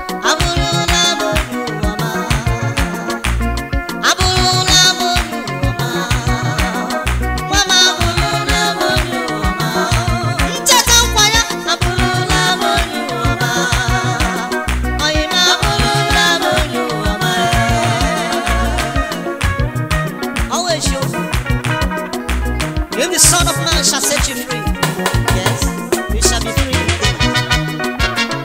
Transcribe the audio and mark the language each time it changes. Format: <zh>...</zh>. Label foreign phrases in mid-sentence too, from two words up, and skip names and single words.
<ig>Abụrụla m onye ụwa ma. Abụrụla m onye ụwa. Nwa m abụrụla m onye ụwa. Ncheta nkwa ya, abụrụla m onye ụwa. Ọyị m abụrụla m onye ụwa.</ig> <en>Always you. If the Son of Man shall set you free. Yes, we shall be free indeed.</en>